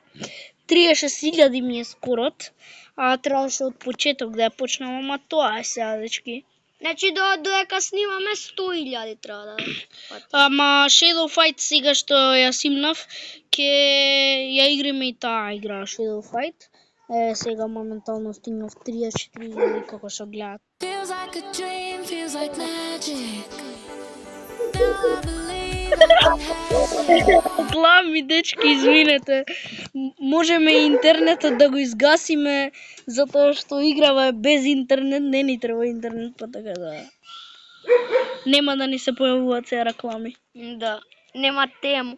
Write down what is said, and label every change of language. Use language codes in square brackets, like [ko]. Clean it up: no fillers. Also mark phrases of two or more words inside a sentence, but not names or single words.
[mk] 30.000 ми е скорот, требаше од почеток да ја почнам, ама тоа е сега, дечки. Значи додека снимаме 100.000 треба да. Ама Shadow Fight сега што ја симнав, ќе ја играме и таа игра Shadow Fight. Сега моментално стигнав 34.000 како што гледат. [en] Feels like a dream, feels like magic. Now I believe [mk] Главни дечки, извинете. Можеме интернетот да го изгасиме, затоа што играва е без интернет, не ни треба интернет, па така да нема да ни се појавуваат се реклами. Да, нема тему.